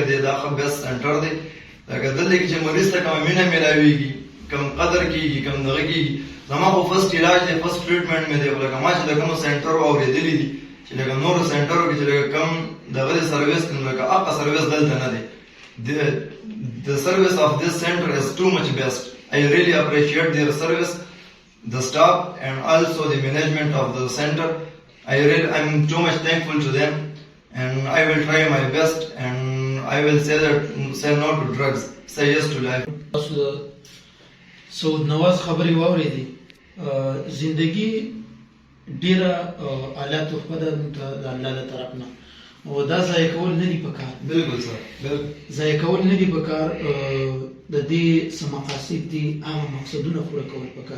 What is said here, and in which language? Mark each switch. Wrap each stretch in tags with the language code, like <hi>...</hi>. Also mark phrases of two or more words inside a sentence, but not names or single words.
<ps>دی دا ښه بیسټ سینټر دی. لکه دلته کې چې مریض ته کومه مینه میلاویږي، کوم قدر کېږي، کوم دغه کېږي. زما خو فرسټ علاج دی،</ps> <en>first treatment</en> <ps>مې دی، خو لکه ما چې د کومو سینټرو اورېدلي دي چې لکه نورو سینټرو کې چې لکه کم دغه دی سروس، نو لکه هغه سروس دلته نه دی.</ps> <en>The service of this center is too much best. I really appreciate their service, the staff, and also the management of the center. I'm too much thankful to them, and I will try my best, and I will say no to drugs, say yes to life.</en> <ps>سعود نواز خبرې واورېدې، زندگی ډېره اعلی تحفه ده د الله له طرف نه او دا ضایع کول نه دي پکار. بالکل سر، بالکل ضایع کول نه دي پکار. د دې څه مقاصد دي، عامه مقصدونه پوره کول پکار.</ps>